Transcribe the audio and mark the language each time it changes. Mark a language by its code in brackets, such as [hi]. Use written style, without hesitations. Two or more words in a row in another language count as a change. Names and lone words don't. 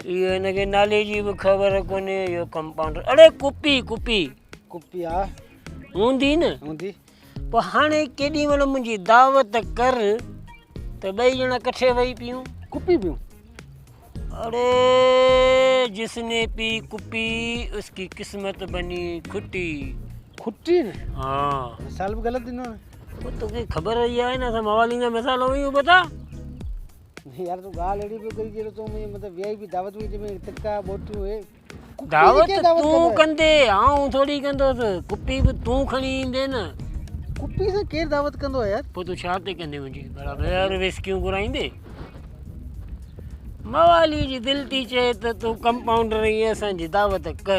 [sd] इहो हिनखे नाले जी बि ख़बर कोन्हे। इहो कंपाउंडर, अड़े कुपी हा हूंदी न। हूंदी। पोइ हाणे केॾी महिल मुंहिंजी दावत कर त ॿई ॼणा कठे वेही पियूं, कुपी पियूं। [ur] اڑے جس نے پی کپی اس کی قسمت بنی کھٹی. [sd] खुट्टी ने हाँ मिसाल भी गलत ॾिनो आहे। वो तोखे ख़बर ई आहे न असां मवाली जा मिसाल हुयूं बता। नहीं यार तू ॻाल्हि अहिड़ी पियो करी जहिड़ो तूं मुंहिंजी मतिलबु वीआईपी दावत हुई जंहिंमें तिका बोटियूं हे दावत तूं कंदे आऊं थोड़ी कंदोसि, कुपी बि तूं खणी ईंदे न। कुपी सां केरु दावत कंदो आहे यार? पोइ तूं छा ते कंदे मुंहिंजी भला ॿीहर विस्कियूं घुराईंदे? मवाली जी दिलि थी चए त तूं कंपाउंडर ई असांजी दावत कर।